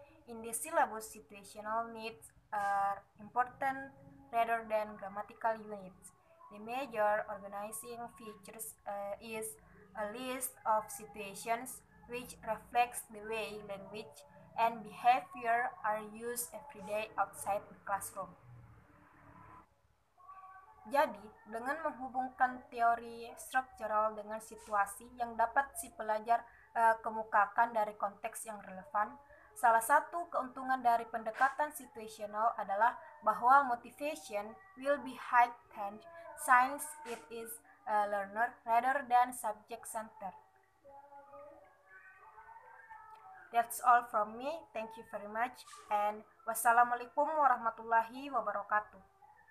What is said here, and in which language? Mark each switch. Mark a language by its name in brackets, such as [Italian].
[English] In the syllabus, situational needs are important rather than grammatical units. The major organizing features is a list of situations which reflects the way language and behavior are used every day outside the classroom. [Indonesian] Jadi, dengan menghubungkan teori struktural dengan situasi yang dapat si pelajar kemukakan dari konteks yang relevan, salah satu keuntungan dari pendekatan situational adalah bahwa [English] motivation will be heightened since it is a learner rather than subject-centered. That's all from me. Thank you very much and [Arabic] wassalamualaikum warahmatullahi wabarakatuh.